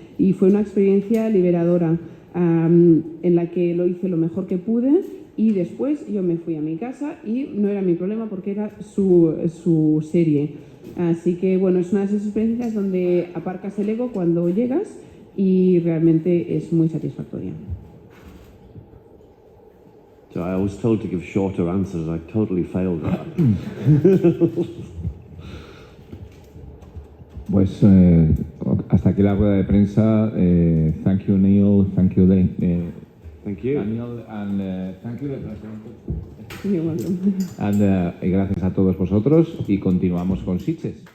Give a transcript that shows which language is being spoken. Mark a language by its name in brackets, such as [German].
[Spanish] Y fue una experiencia liberadora en la que lo hice lo mejor que pude. Y después yo me fui a mi casa y no era mi problema porque era su serie. Así que bueno, es una de esas experiencias donde aparcas el ego cuando llegas y realmente es muy satisfactoria. [English] So I was told to give shorter answers. I totally failed that. [Spanish] Pues hasta aquí la rueda de prensa. [English] Thank you, Neil. Thank you, Thank you. Daniel, and thank you, You're welcome. [Spanish] y gracias a todos vosotros y continuamos con Sitges.